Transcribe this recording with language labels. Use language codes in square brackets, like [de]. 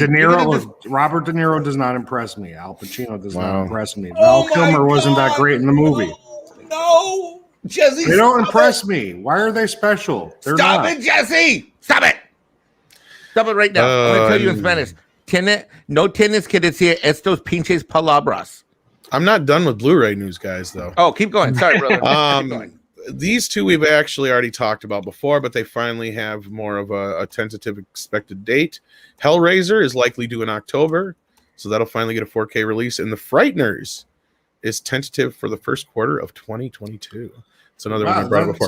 [en] Robert De Niro does not impress me. Al Pacino does not impress me. Oh Val Kilmer wasn't that great in the movie. No, Jesse. They don't impress me. Why are they special? They're Stop not. it, Jesse. Stop it. Stop it right now. I'm going to tell you in Spanish. [es] No tienes que decir estos pinches palabras. [en] I'm not done with Blu-ray news, guys, though. Oh, keep going. Sorry, brother. Keep going. These two we've actually already talked about before, but they finally have more of a tentative expected date. Hellraiser is likely due in October, so that'll finally get a 4K release. And The Frighteners is tentative for the first quarter of 2022. It's another one I brought up before.